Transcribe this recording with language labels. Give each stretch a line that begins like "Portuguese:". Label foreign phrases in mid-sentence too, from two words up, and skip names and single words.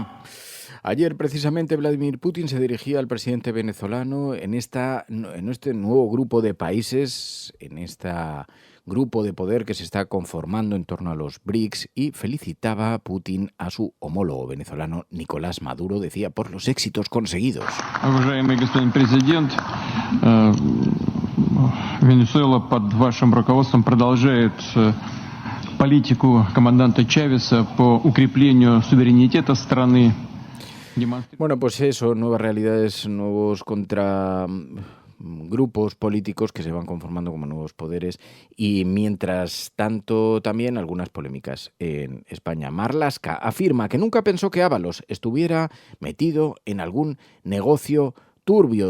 Spanish: Ayer, precisamente, Vladimir Putin se dirigía al presidente venezolano en este nuevo grupo de países, en este grupo de poder que se está conformando en torno a los BRICS, y felicitaba a Putin a su homólogo venezolano Nicolás Maduro, decía, por los éxitos conseguidos.
Russian: Уважаемый господин президент, Венесуэла под вашим руководством продолжает политику команданта Чавеса по укреплению суверенитета страны.
Spanish: Bueno, pues eso, nuevas realidades, nuevos grupos políticos que se van conformando como nuevos poderes, y mientras tanto también algunas polémicas en España. Marlaska afirma que nunca pensó que Ábalos estuviera metido en algún negocio turbio.